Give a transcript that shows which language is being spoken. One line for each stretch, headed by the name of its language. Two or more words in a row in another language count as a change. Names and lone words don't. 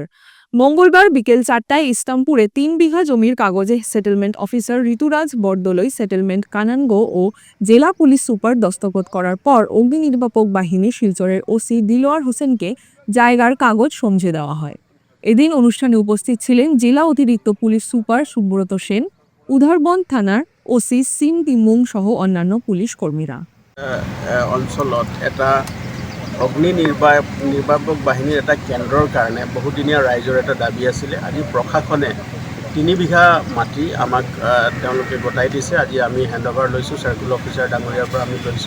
Bangla: মঙ্গলবার বিকেল 4টায় ইসলামপুরে 3 বিঘা জমির কাগজে
English: settlement officer
Bangla: ঋতুরাজ বরদলৈ সেটেলমেন্ট কানানগো ও জেলা পুলিশ সুপার দস্তখত করার পর অগ্নি নির্বাপক বাহিনী শিলচরের ওসি দিলওয়ার হোসেনকে জায়গার কাগজ সমঝে দেওয়া হয়। এদিন অনুষ্ঠানে উপস্থিত ছিলেন জেলা অতিরিক্ত পুলিশ সুপার সুব্রত সেন, উধারবন্দ থানার ওসি সিম তিমুং সহ অন্যান্য পুলিশ কর্মীরা।
Assamese: অঞ্চলত এটা অগ্নি নিৰ্বাপক বাহিনীৰ এটা কেন্দ্ৰৰ কাৰণে বহুদিনীয়া ৰাইজৰ এটা দাবী আছিলে। আজি প্ৰশাসনে 3 বিঘা মাটি আমাক তেওঁলোকে গতাই দিছে। আজি আমি হেণ্ডঅভাৰ লৈছোঁ,
English: circle officer
Assamese: ডাঙৰীয়াৰ পৰা আমি লৈছোঁ।